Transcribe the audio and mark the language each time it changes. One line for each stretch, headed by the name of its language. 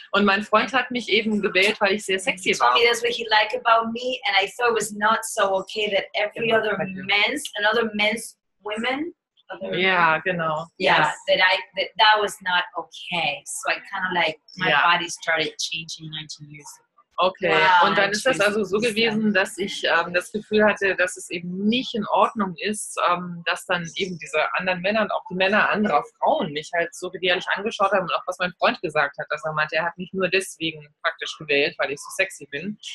German: Und mein Freund hat mich eben gewählt, weil ich sehr sexy war.
English: He told me that's what he liked about me, and I thought it was not so okay that every other women.
German: Ja, genau.
English: Yeah, that was not okay. So I kind of like my body started changing 19 years ago. Okay, wow.
German: Und dann ist das also so gewesen, dass ich das Gefühl hatte, dass es eben nicht in Ordnung ist, dass dann eben diese anderen Männer und auch die Männer anderer Frauen mich halt so widerlich angeschaut haben und auch was mein Freund gesagt hat, dass er meinte, er hat mich nur deswegen praktisch gewählt, weil ich so sexy bin.